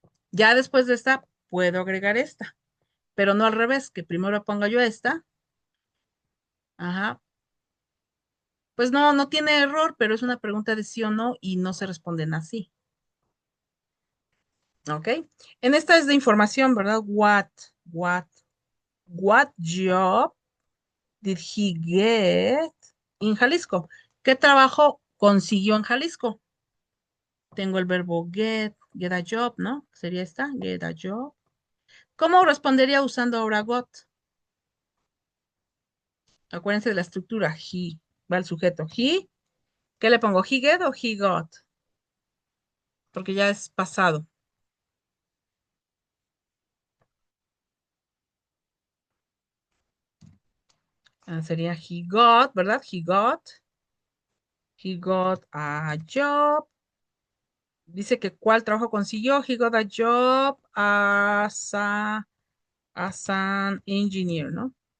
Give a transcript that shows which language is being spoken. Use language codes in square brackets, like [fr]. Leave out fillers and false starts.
[es] Ya después de esta, puedo agregar esta, pero no al revés, que primero ponga yo esta. Ajá. Pues no tiene error, pero es una pregunta de sí o no y no se responden así. ¿Ok? En esta es de información, ¿verdad? [en] What, what job did he get in Jalisco? [es] ¿Qué trabajo consiguió en Jalisco? Tengo el verbo [en] get a job, [es] ¿no? Sería esta, [en] get a job. [es] ¿Cómo respondería usando ahora got? Acuérdense de la estructura. He, va el sujeto. He, ¿qué le pongo? [en] ¿He get [es] o [en] he got? [es] Porque ya es pasado. Sería [en] he got, [es] ¿verdad? [en] He got a job. [es] Dice que cuál trabajo consiguió. [en] He got a job as an engineer, ¿no?